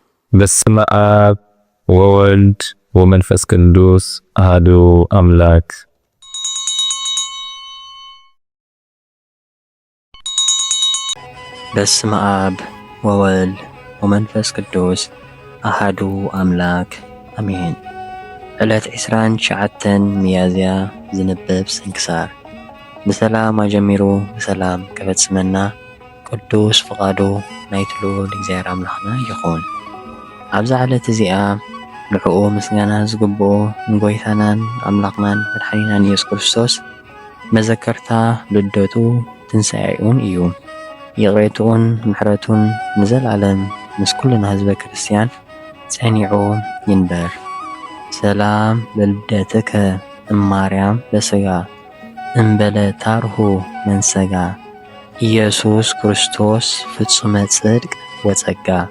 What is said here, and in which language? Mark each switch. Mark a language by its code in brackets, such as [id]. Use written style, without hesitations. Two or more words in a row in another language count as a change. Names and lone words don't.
[gez] በስመ አብ ወወልድ ወመንፈስ ቅዱስ አሐዱ አምላክ። በስመ አብ ወወልድ ወመንፈስ ቅዱስ አሐዱ አምላክ አሜን። [ti] ዕለት 29 ሚያዝያ ዝንብብ ስንክሳር። ብሰላም አጀሚሩ ብሰላም ከፈጽመና ቅዱስ ፍቃዱ ናይቱ ልዑል እግዚአብሔር አምላኽና ይኹን። ኣብዛ ዕለት እዚኣ ንዕኡ ምስጋና ዝግብኦ ንጎይታናን ኣምላኽናን መድሓኒናን ኢየሱስ ክርስቶስ መዘከርታ ልደቱ ትንሣኤኡን እዩ። ይቕሬቱን ምሕረቱን ንዘለዓለም ምስ ኩልና ህዝበ ክርስቲያን ጸኒዑ ይንበር። [gez] ሰላም ለልደትከ እማርያም በሥጋ እምበለ ታርሁ መንሰጋ ኢየሱስ ክርስቶስ ፍጹመ ጽድቅ ወጸጋ